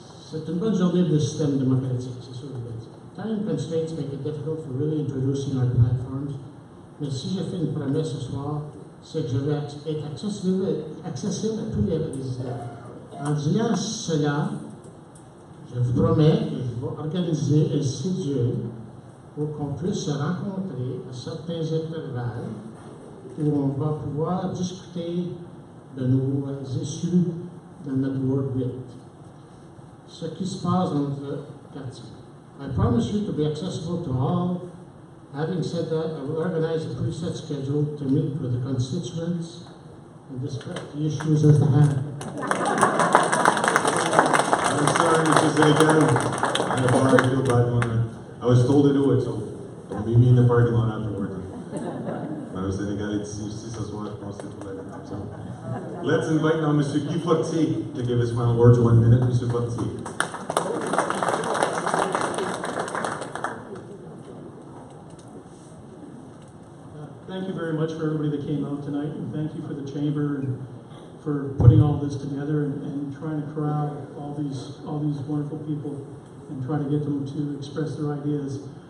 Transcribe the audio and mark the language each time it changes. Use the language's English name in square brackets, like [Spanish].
[French] C'est une bonne journée de système démocratique, c'est sûr. [English] Time constraints make it difficult for really introducing our platforms. [French] Mais si j'ai fait une promesse ce soir, c'est que je vais être accessible à tous les résidents. En disant cela, je vous promets que je vais organiser un séjour pour qu'on puisse se rencontrer à certains intervalles où on va pouvoir discuter de nos issues dans notre Ward 8. Ce qui se passe dans notre quartier. [English] I promise you to be accessible to all. Having said that, I will organize a preset schedule to meet with the constituents and discuss the issues at hand. I'm sorry, Mr. Sénécal. I feel bad one. I was told to do it, so don't meet me in the parking lot afterward. [French] M. Sénécal est ici ce soir, je pense que c'est pour la so. [English] Let's invite now Mr. Guy Fortier to give his final words. 1 minute, Mr. Fortier. Thank you very much for everybody that came out tonight, and thank you for the chamber and for putting all this together and trying to corral all these wonderful people and try to get them to express their ideas.